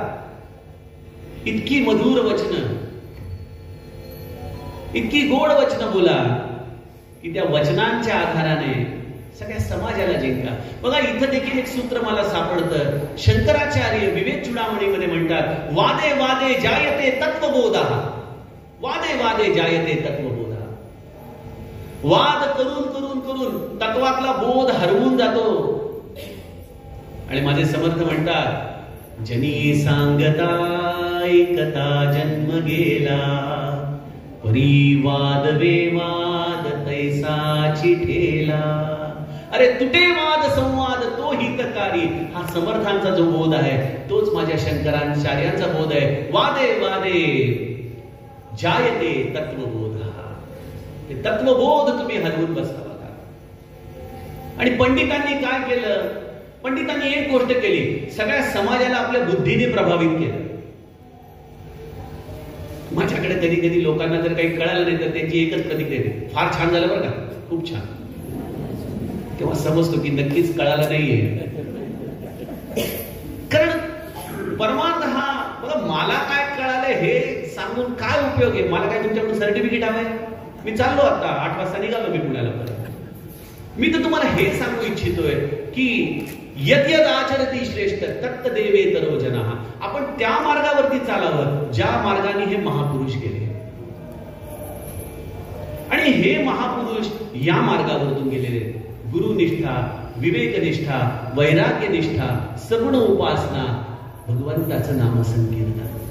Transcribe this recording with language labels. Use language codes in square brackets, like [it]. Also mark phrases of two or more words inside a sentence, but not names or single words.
[mr] इतकी मधुर वचनं, इतकी गोड वचनं बोला की त्या वचनांच्या आधाराने सगळ्या समाजाला जिंका. बघा, इथं देखील एक सूत्र मला सापडतं. शंकराचार्य विवेक चूडामणीमध्ये म्हणतात, [sa] वादे वादे जायते तत्वबोधा, वादे वादे जायते तत्वबोधा. [mr] वाद करून करून करून तत्वातला बोध हरवून जातो. आणि माझे समर्थ म्हणतात, जनी सांगता ऐकता जन्म गेला, परिवाद वेवाद तैसाची ठेला. अरे तुटे वाद संवाद तो हितकारी. हा समर्थांचा जो बोध आहे तोच माझ्या शंकराचार्यांचा बोध आहे. [sa] वादे वादे जायते तत्वबोध. [mr] हे तत्वबोध तुम्ही हरवून बसता. बघा, आणि पंडितांनी काय केलं? पंडितांनी एक गोष्ट केली, सगळ्या समाजाला आपल्या बुद्धीने प्रभावित केलं. माझ्याकडे कधी कधी लोकांना जर काही कळालं नाही तर त्यांची एकच प्रतिक्रिया आहे, फार छान झालं बरं का, खूप छान. तेव्हा समजतो की नक्कीच कळालं नाहीये. कारण परमार्थ हा, बघा, मला काय कळालं हे सांगून काय उपयोग आहे? मला काय तुमच्याकडून सर्टिफिकेट हवंय? मी चाललो आता 8 वाजता निघालो मी पुण्याला परत. मी तर तुम्हाला हे सांगू इच्छितोय की [sa] यद यद आचरती श्रेष्ठ तत्त देवे तरो जनः. [mr] आपण त्या मार्गावरती चालावं ज्या मार्गाने हे महापुरुष गेले. आणि हे महापुरुष या मार्गावरतून गेलेले. गुरुनिष्ठा, विवेकनिष्ठा, वैराग्यनिष्ठा, सगुण उपासना, भगवंताचं नामसंकीर्तन.